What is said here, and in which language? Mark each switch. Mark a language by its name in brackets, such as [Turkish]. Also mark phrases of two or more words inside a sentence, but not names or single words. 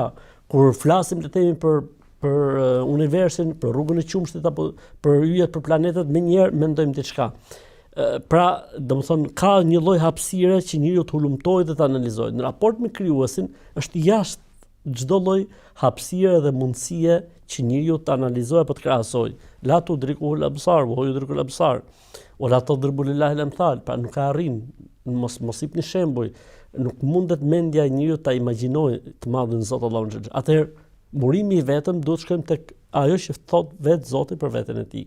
[Albanian] Kur flasim le të themi për universin, për rrugën e qumshtit apo për yjet, për planetet, menjëherë mendojmë diçka. Pra, domethënë ka një lloj hapësire që njeriu të hulumtojë dhe të analizojë. Në raport me krijuesin është jashtë çdo lloj hapësire dhe mundësie që njeriu të analizojë apo të krahasojë. [Arabic] لا تدركه الأبصار وهو يدرك الأبصار. ولا تضربوا لله الأمثال, [Albanian] pra nuk ka arrin, mos jepni shembuj, nuk mundet mendja e njeriu ta imagjinojë të madhin Zot Allahun xhel. Atëherë, burimi i vetëm duhet shkojmë tek ajo që thot vetë Zoti për veten e tij.